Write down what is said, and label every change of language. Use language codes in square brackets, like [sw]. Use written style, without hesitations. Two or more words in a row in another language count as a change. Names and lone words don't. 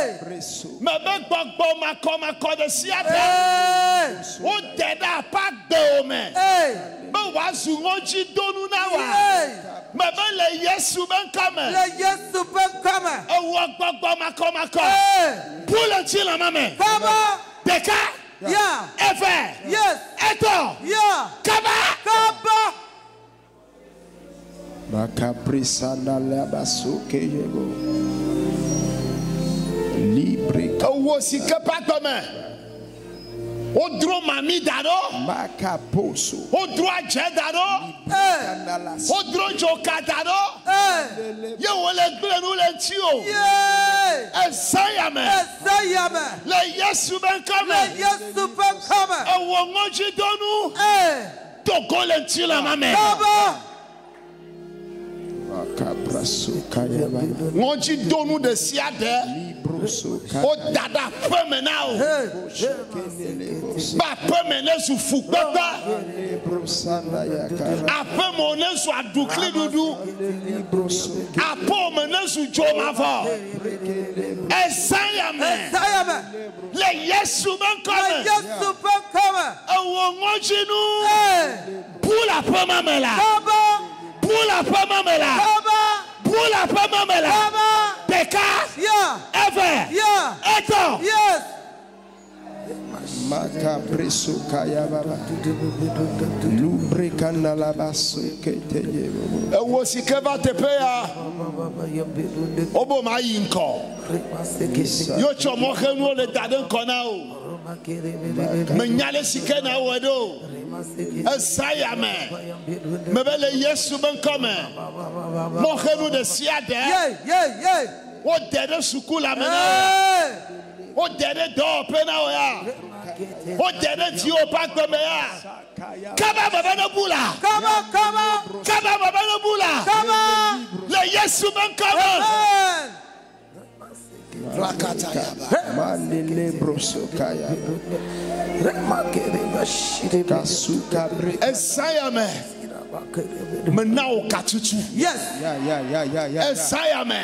[ee] Me be gbɔgbɔ makɔmakɔ ɖe sia ɖe. [en] Hey. [ee] Wode ɖe aƒe agbewo me. [en] Hey. [ee] Be wòazu ŋɔdzidonu na wa. [en] Hey. [ee] Me be le Yesu ƒe ŋkɔ me. Le Yesu ƒe ŋkɔ me. Ewɔ gbɔgbɔ makɔmakɔ. [en] Hey. [ee] Bu le ŋuti le ma me. [en] Come on. [ee] Ɖeka. [en] Yeah. [ee] Eve. [en] Yes. [ee] Etɔ̃. [en] Yeah. [ee] Kaba. [en] Come on. [ee] Ewo sike ƒe agbe me. Wodro mami da ɖo. Wodro adze da ɖo. [en] Hey. [ee] Wodro dzoka da ɖo. [en] Hey. [ee] Ye wòle gble nu le ŋuti o. [en] Yeah. [ee] Ezã ya me. Isaiah me. Le Yesu ƒe ŋkɔ Le me. Yesu ƒe ŋkɔ me. Ewɔ ŋɔdzidonu. [en] Hey. [ee] Togo le ŋuti le ma me. [en] Come on. [ee] Ŋɔdzidonu ɖe sia ɖe. Woda ɖe aƒe me na o. [en] Hey. [ee] Be aƒe me ne zu fukpekpe. Aƒe me ne zu aɖukli ɖuɖu. Aƒe me ne zu dzomavɔ. Ezã ya me. Isaiah me. Le Yesu ƒe ŋkɔ Le me. Yesu ƒe ŋkɔ me. Ewɔ ŋɔdzinu. [en] Hey. [ee] Bu le aƒe ma me la. [en] Come on. [ee] Bu le aƒe ma me la. [en] Come on. [ee] Bu le aƒe ma me la. [en] Come on. [ee] Ɖeka. [en] Yeah. [ee] Eve. [en] Yeah. [ee] Etɔ̃. [en] Yes. [ee] Ewo sike va teƒe ya. Wobo ma yi ŋkɔ. Yo tsɔ mɔxenuwo le da ɖe ŋkɔ na o. Menya le sike na wɔ ɖo. Ezã ya me. Me be le Yesu ƒe ŋkɔ me. Mɔxenu ɖe sia ɖe. [en] Yeah. Yeah. Yeah. [ee] Wode ɖe suku la me na wo. [en] Hey. [ee] Wode ɖe dɔwɔƒe na wo ya. Wode ɖe dziwo ƒe agbe me ya. Kaba baba ne bu la. [en] Come on. Come on. [ee] Kaba baba ne bu la. [en] Come on. [ee] Le Yesu ƒe ŋkɔ me. Amen. Rakata ya ba. Ezã ya me. Mena wo katutu. [en] Yes. [ee] Ezã ya me.